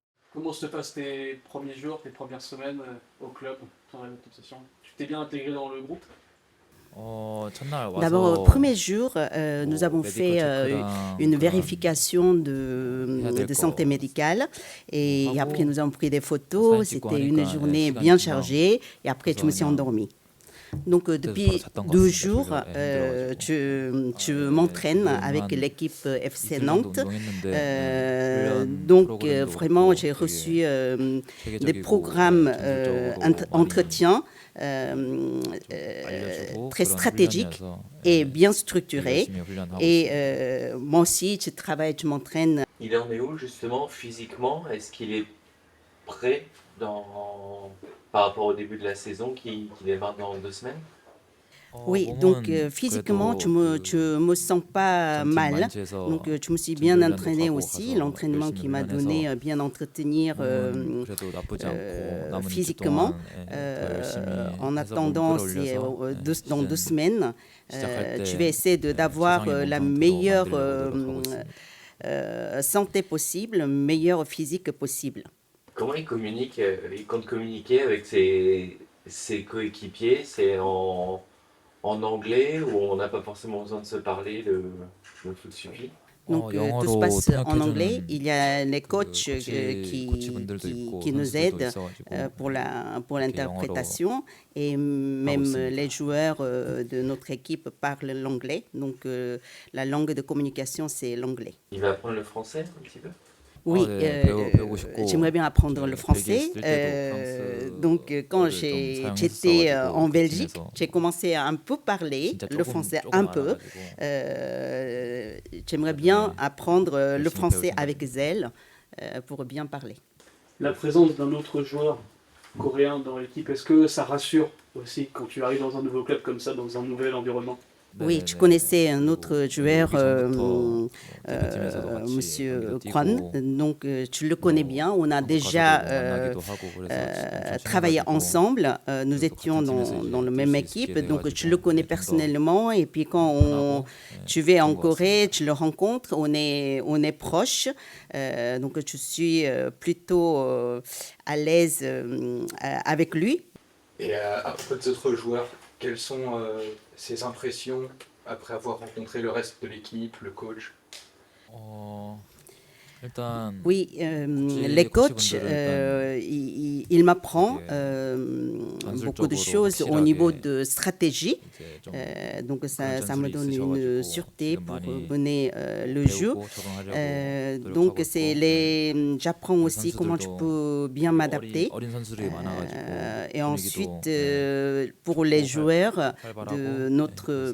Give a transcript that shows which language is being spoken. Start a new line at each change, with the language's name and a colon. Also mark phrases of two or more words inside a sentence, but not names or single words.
French: Comment se passent tes premiers jours, tes premières semaines au club, dans la compétition? Tu t'es bien intégré dans le groupe?
Korean: 첫날
French: D'abord, au
Korean: 와서
French: premier jour, nous avons
Korean: 메디컬
French: fait
Korean: 체크랑
French: une
Korean: 그런
French: vérification
Korean: 해야 될
French: de santé
Korean: 거
French: médicale et après
Korean: 하고
French: nous avons pris des
Korean: 사진
French: photos.
Korean: 찍고
French: C'était une
Korean: 하니까 예,
French: journée
Korean: 시간이
French: bien
Korean: 금방
French: chargée et après je
Korean: 가서
French: me suis
Korean: 그냥
French: endormie. Donc
Korean: 그때서 바로
French: depuis
Korean: 잤던 것
French: 2
Korean: 같습니다.
French: jours,
Korean: 졸려 힘들어가지고
French: tu
Korean: 예,
French: m'entraînes
Korean: 지금
French: avec
Korean: 한
French: l'équipe FC
Korean: 이틀 정도
French: Nantes.
Korean: 운동했는데 예, 훈련
French: Donc
Korean: 프로그램도
French: vraiment,
Korean: 그렇고
French: j'ai
Korean: 되게
French: reçu des
Korean: 체계적이고
French: programmes
Korean: 예, 전술적으로 많이
French: entretiens
Korean: 좀 알려주고
French: très
Korean: 그런
French: stratégiques
Korean: 훈련이어서
French: et
Korean: 예,
French: bien
Korean: 되게
French: structurés.
Korean: 열심히 훈련하고
French: Et
Korean: 있습니다.
French: moi aussi, je travaille, je m'entraîne. Il en est où justement physiquement? Est-ce qu'il est prêt dans... par rapport au début de la saison qui démarre dans 2 semaines? Oui, donc
Korean: 몸은
French: physiquement,
Korean: 그래도
French: tu me sens pas
Korean: 전팀
French: mal. Donc
Korean: 마인츠에서
French: je me suis bien
Korean: 전지 훈련도
French: entraîné
Korean: 가고
French: aussi.
Korean: 가서
French: L'entraînement
Korean: 열심히
French: qui m'a donné
Korean: 훈련해서
French: bien entretenir
Korean: 몸은 그래도 나쁘지 않고 남은 2주
French: physiquement.
Korean: 동안 더 열심히
French: En
Korean: 해서 몸
French: attendant, c'est
Korean: 끌어올려서
French: dans 2
Korean: 시즌
French: semaines,
Korean: 시작할
French: je
Korean: 때
French: vais essayer d'avoir
Korean: 최상의
French: la
Korean: 몸 상태로
French: meilleure
Korean: 만들려고 노력하고 있습니다.
French: santé possible, meilleure physique possible. Comment il communique? Il compte communiquer avec ses coéquipiers? C'est en anglais ou on n'a pas forcément besoin de se parler, le foot suffit? Donc tout se
Korean: 영어로
French: passe en anglais.
Korean: 통역해주는
French: Il y a les
Korean: 그
French: coachs
Korean: 코치분들도 있고
French: qui nous
Korean: 선수들도
French: aident
Korean: 있어가지고
French: pour
Korean: 이렇게 영어로
French: l'interprétation et même
Korean: 있습니다.
French: les joueurs de notre équipe parlent l'anglais. Donc la langue de communication, c'est l'anglais. Il va apprendre le français un petit peu? Oui,
Korean: 네, 배우고 싶고
French: j'aimerais bien apprendre le
Korean: 벨기에
French: français.
Korean: 있을 때도
French: Donc, quand
Korean: 프랑스어를 좀
French: j'étais
Korean: 사용했었어가지고
French: en
Korean: 그
French: Belgique,
Korean: 팀에서
French: j'ai commencé à un peu parler
Korean: 진짜
French: le
Korean: 조금
French: français
Korean: 조금
French: un peu.
Korean: 알아가지고
French: J'aimerais bien
Korean: 네,
French: apprendre le
Korean: 열심히
French: français
Korean: 배울
French: avec
Korean: 생각입니다.
French: zèle pour bien parler. La présence d'un autre joueur coréen dans l'équipe, est-ce que ça rassure aussi quand tu arrives dans un nouveau club comme ça, dans un nouvel environnement? Oui, tu
Korean: 네네네.
French: connaissais un autre
Korean: 그리고
French: joueur,
Korean: 오기 전부터 대표팀에서도 같이
French: Monsieur
Korean: 경기도
French: Kwan.
Korean: 뛰고
French: Donc, tu le connais
Korean: 뭐
French: bien. On a
Korean: 한국
French: déjà
Korean: 가서도 만나기도 하고 그래서 엄청
French: travaillé
Korean: 친해가지고
French: ensemble. Nous
Korean: 그래도
French: étions
Korean: 같은 팀에서
French: dans
Korean: 이제
French: la
Korean: 뛸
French: même
Korean: 수
French: équipe.
Korean: 있게
French: Donc, tu le
Korean: 돼가지고
French: connais
Korean: 네, 좀더
French: personnellement. Et puis, quand
Korean: 편하고
French: tu vas en
Korean: 좋은 것
French: Corée,
Korean: 같습니다.
French: tu le rencontres. On est proches. Donc, je suis plutôt à l'aise avec lui. Et à propos des autres joueurs, quelles sont ses impressions après avoir rencontré le reste de l'équipe, le coach?
Korean: 일단
French: Oui, les coachs,
Korean: 코치분들은 일단
French: il m'apprend
Korean: 되게
French: beaucoup de
Korean: 전술적으로
French: choses au niveau
Korean: 확실하게
French: de stratégie.
Korean: 이제 좀
French: Donc
Korean: 그런
French: ça me
Korean: 전술이
French: donne une
Korean: 있으셔가지고
French: sûreté
Korean: 지금
French: pour
Korean: 많이
French: mener le jeu.
Korean: 배우고 적응하려고
French: Donc
Korean: 노력하고
French: c'est
Korean: 있고 네.
French: j'apprends
Korean: 그
French: aussi comment tu
Korean: 선수들도
French: peux bien
Korean: 또
French: m'adapter.
Korean: 어린 선수들이 많아가지고
French: Et
Korean: 분위기도
French: ensuite,
Korean: 네,
French: pour les
Korean: 또
French: joueurs
Korean: 활발하고
French: de
Korean: 네, 그래서